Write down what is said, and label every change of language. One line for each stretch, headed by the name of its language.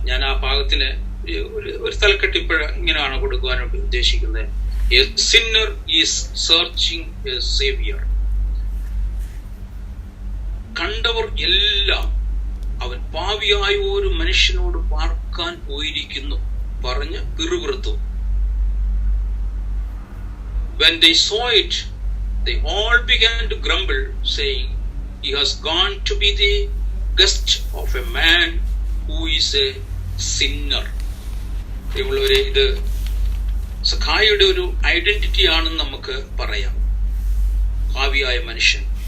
Malayalam: ഞാൻ ആ ഭാഗത്തിന് ഒരു തലക്കെട്ട് ഇങ്ങനെയാണ് കൊടുക്കുവാനായിട്ട് ഉദ്ദേശിക്കുന്നത്.
English: A sinner is searching a savior.
Malayalam: കണ്ടവർ എല്ലാം അവൻ പാപിയായ ഒരു മനുഷ്യനോട് പാർക്കാൻ പോയിരിക്കുന്നു പറഞ്ഞ് പിറുപിറുത്തു.
English: When they saw it, they all began to grumble, saying, He has gone to be the guest of a man who is a sinner.
Malayalam: ഇത് സഖായിയുടെ ഒരു ഐഡന്റിറ്റി ആണെന്ന് നമുക്ക് പറയാം, പാപിയായ മനുഷ്യൻ.